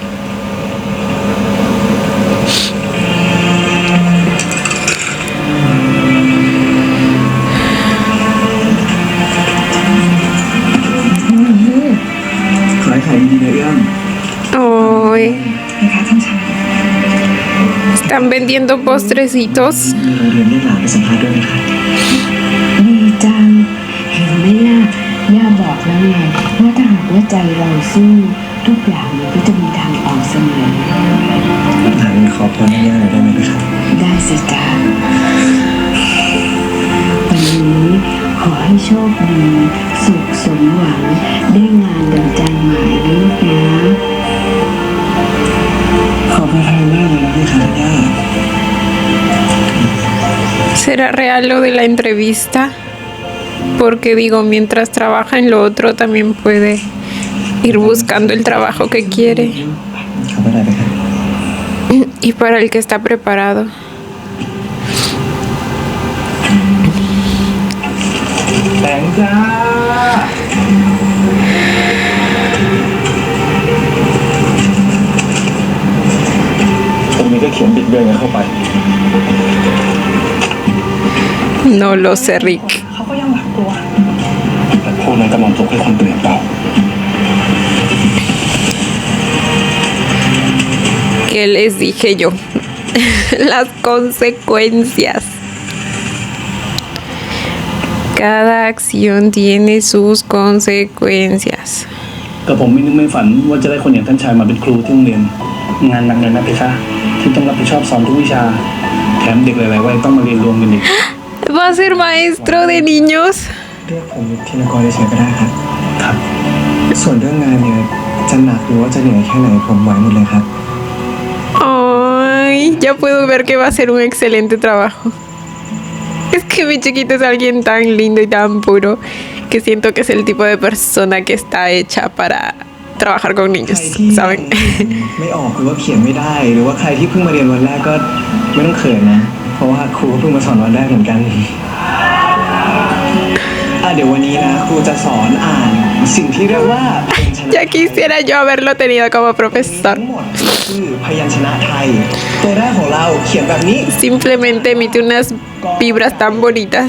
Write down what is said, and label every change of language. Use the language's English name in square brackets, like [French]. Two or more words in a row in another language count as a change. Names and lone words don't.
[Thai] ขอให้ขายดีนะเอื้อม Ay. เพคะท่านชาย [Spanish] Están vendiendo postrecitos. [Thai] มีโรงเรียนเรียกหลานไปสัมภาษณ์ด้วยนะครับ ดีจังเห็นไหมล่ะย่าบอกแล้วไงว่าถ้าหากว่าใจเราสู้ทุกอย่างมันก็จะมีทางออกเสมอ หลานขอพรง่ายๆหน่อยได้ไหมครับ ได้สิจ้าวันนี้ขอให้โชคดีสุขสมหวังได้งานดังใจหมายนะลูกนะ ขอบคุณแทนมากเลยนะพี่ขาย่า [Spanish] ¿Será real lo de la entrevista? Porque digo, mientras trabaja en lo otro también puede ir buscando el trabajo que quiere [Thai] ขอบคุณอะไรครับ [Spanish] y para el que está preparado. [Thai] แตงจ้า ตรงนี้ก็เขียนบิดเบือนกันเข้าไป [Spanish] No lo sé, Rick. [Thai] เขาก็ยังหวาดกลัว แต่พวกนั้นกำลังปลุกให้คนเปลี่ยนเปล่า [Spanish] ¿Qué les dije yo? Las consecuencias. Cada acción tiene sus consecuencias. [Thai] กับผมไม่นึกไม่ฝันว่าจะได้คนอย่างท่านชายมาเป็นครูที่โรงเรียน งานหนักเลยนะเพคะที่ต้องรับผิดชอบสอนทุกวิชา แถมเด็กหลายๆวัยต้องมาเรียนรวมกันอีก [Spanish] ¿Va a ser maestro de niños? [Thai] เรียกผมธินกรเฉยๆก็ได้ครับ ครับ ส่วนเรื่องงานเนี่ยจะหนักหรือว่าจะเหนื่อยแค่ไหนผมไหวหมดเลยครับ [Spanish] Ay, ya puedo ver que va a ser un excelente trabajo. Es que mi chiquito es alguien tan lindo y tan puro que siento que es el tipo de persona que está hecha para trabajar con [Thai] ใค [Spanish] niños, [Thai] รที่ [Spanish] ¿saben? [Thai] ไม่ออกหรือว่าเขียนไม่ได้ หรือว่าใครที่เพิ่งมาเรียนวันแรกก็ไม่ต้องเขินนะ เพราะว่าครูก็เพิ่งมาสอนวันแรกเหมือนกันเดี๋ยววันนี้นะครูจะสอนอ่านสิ่งที่เรียกว่าพยัญชนะ [Spanish] Ya quisiera yo haberlo tenido como [Thai] ทั้ [Spanish] profesor. [Thai] งหมดคือพยัญชนะไทย ตัวแรกของเราเขียนแบบนี้ [Spanish] Simplemente emite unas vibras tan bonitas.